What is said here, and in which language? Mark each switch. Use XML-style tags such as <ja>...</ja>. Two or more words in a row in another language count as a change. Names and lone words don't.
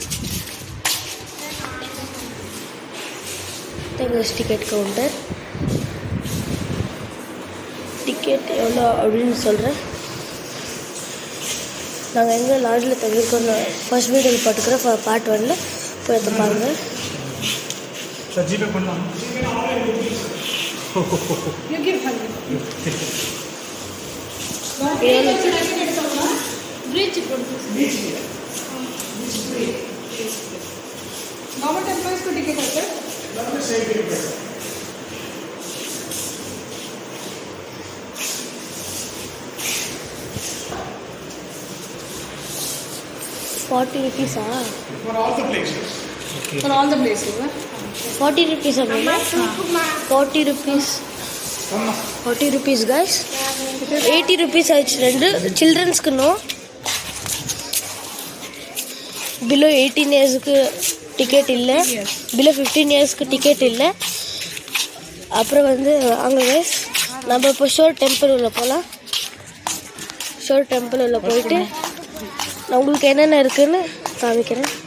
<en>ticket counter ticket</en> <ta>எவ்வளோ அப்படின்னு சொல்கிறேன். நாங்கள் எங்கே லாட்ஜில் தங்கியிருக்கோம்</ta> <en>first videoவில்</en> <ta>போட்டுக்கிறேன். பார்ட் 1 போய் எடுத்து பாருங்கள்.</ta> <en>government employees</en> <hi>को टिकट है सर?</hi> <en>₹40 For all the places. Okay. For all the places, sir. ₹40 ₹40 guys.</en> <ta>₹80 ஆயிடுச்சு. 2</ta> <en>childrensக்கு no. below 18 yearsுக்கு</en> <ta>டிக்கெட் இல்லை.</ta> <en>below 15 yearsக்கு</en> <ta>டிக்கெட் இல்லை. அப்புறம் வந்து அங்கே கைஸ் நம்ம இப்போ ஷோர் டெம்பிள் உள்ள போகலாம். ஷோர் டெம்பிள் உள்ள போயிட்டு நான் உங்களுக்கு என்னென்ன இருக்குதுன்னு காமிக்கிறேன்.</ta>